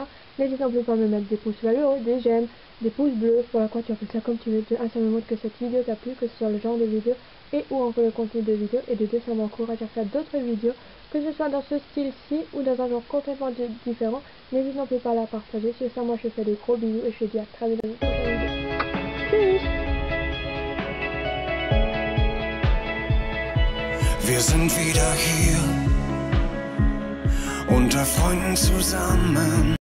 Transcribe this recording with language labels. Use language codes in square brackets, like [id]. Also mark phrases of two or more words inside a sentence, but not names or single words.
[fr] N'hésite non plus pas à me mettre des pouces vers le haut, des j'aime, des pouces bleus, voilà quoi, tu appelles ça comme tu veux. De un, ça me montre que cette vidéo t'a plu, que ce soit le genre de vidéo et ou encore le contenu de vidéo, et de deux, ça m'encourage à faire d'autres vidéos, que ce soit dans ce style-ci ou dans un genre complètement différent. N'hésite non plus pas à la partager. Sur ça, moi je fais des gros bisous et je te dis à très vite dans une prochaine vidéo. [de] Tschüss! Wir sind wieder hier, unter Freunden zusammen.